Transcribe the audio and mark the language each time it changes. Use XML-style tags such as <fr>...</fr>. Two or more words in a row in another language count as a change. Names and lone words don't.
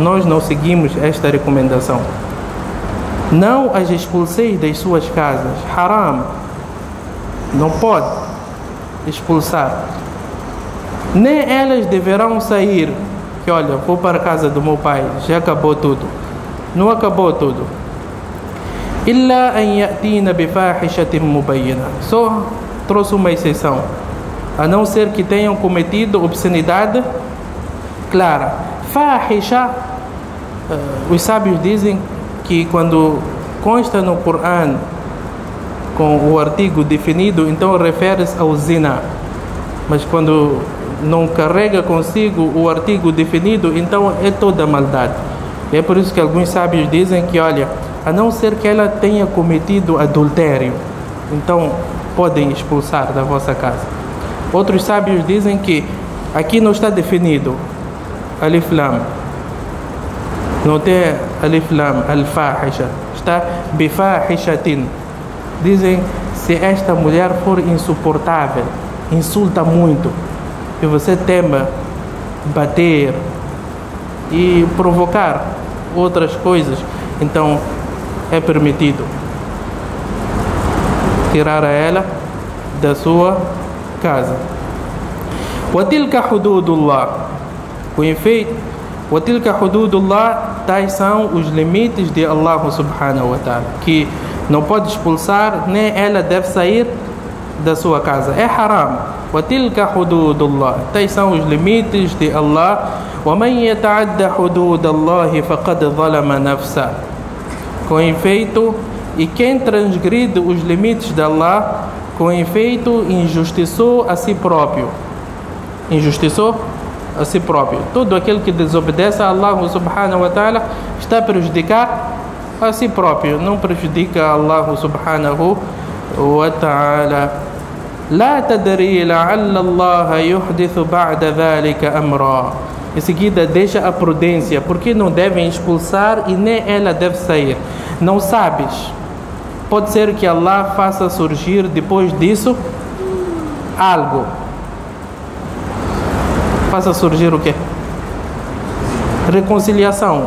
<pt>Nós não seguimos esta recomendação. Não as expulseis das suas casas. Haram. Não pode expulsar. Nem elas deverão sair. Que, olha, vou para a casa do meu pai, já acabou tudo. Não acabou tudo.</pt> <ar>إلا أن يأتين بفاحشة مبينة.</ar> <pt>Só trouxe uma exceção. A não ser que tenham cometido obscenidade clara. Fahisha, os sábios dizem que quando consta no Corão com o artigo definido, então refere-se ao zina. Mas quando não carrega consigo o artigo definido, então é toda maldade. E é por isso que alguns sábios dizem que, olha, a não ser que ela tenha cometido adultério, então podem expulsar da vossa casa. Outros sábios dizem que aqui não está definido</pt> <ar>ألف لام,</ar> <pt>não tem</pt> <ar>ألف لام,</ar> <pt>al-fahisha, está bifahishatin. Dizem, se esta mulher for insuportável, insulta muito, e você tema bater e provocar outras coisas, então é permitido tirar a ela da sua casa.</pt> <ar>وَتِلْكَ حُدُودُ اللَّهِ.</ar> <pt>Com efeito,</pt> <ar>وَتِلْكَ حُدُودُ اللَّهِ,</ar> <pt>tais são os limites de Allah</pt> <ar>سبحانه وتعالى,</ar> <pt>que não pode expulsar, nem ela deve sair da sua casa. É haram.</pt> <ar>وَتِلْكَ حُدُودُ اللَّهِ,</ar> <pt>tais são os limites de Allah.</pt> <ar>وَمَنْ يَتَعَدَّ حُدُودَ اللَّهِ فَقَدْ ظَلَمَ نَفْسَهُ.</ar> <pt>Com efeito, e quem transgride os limites de Allah, com efeito, injustiçou a si próprio. Injustiçou a si próprio. Todo aquele que desobedece a Allah</pt> <ar>سبحانه وتعالى</ar> <pt>está a prejudicar a si próprio, não prejudica a Allah</pt> <ar>سبحانه وتعالى. لا تدري لعل الله يحدث بعد ذلك أمرا.</ar> <pt>Em seguida, deixa a prudência, porque não devem expulsar e nem ela deve sair. Não sabes. Pode ser que Allah faça surgir depois disso algo. Faça surgir o quê? Reconciliação.</pt>